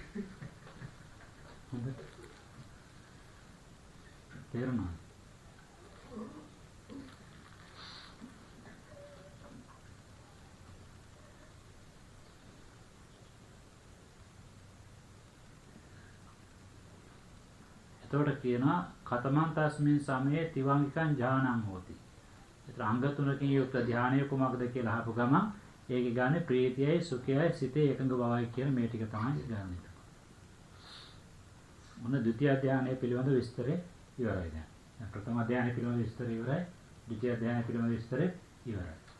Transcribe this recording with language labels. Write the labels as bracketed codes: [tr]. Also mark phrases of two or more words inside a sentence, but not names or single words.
[si] හොඳට තේරුණා? එතකොට කියනවා [pi] කතමං තස්මින් සමයේ තිවංගිකං ඥානං හෝති. [si] ඒතර අංග තුනකින් යුක්ත ධානය කුමක්ද කියලා අහපු ගමන් ඒකේ ගානේ ප්‍රීතියයි සුඛයයි සිතේ එකඟ බවයි කියන මේ ටික තමයි ගන්න. මොන ද්විතිය ධානය පිළිබඳ විස්තරය ඉවරයි දැන්. ප්‍රථම ධානය පිළිබඳ විස්තරය ඉවරයි. ද්විතිය ධානය පිළිබඳ විස්තරය ඉවරයි.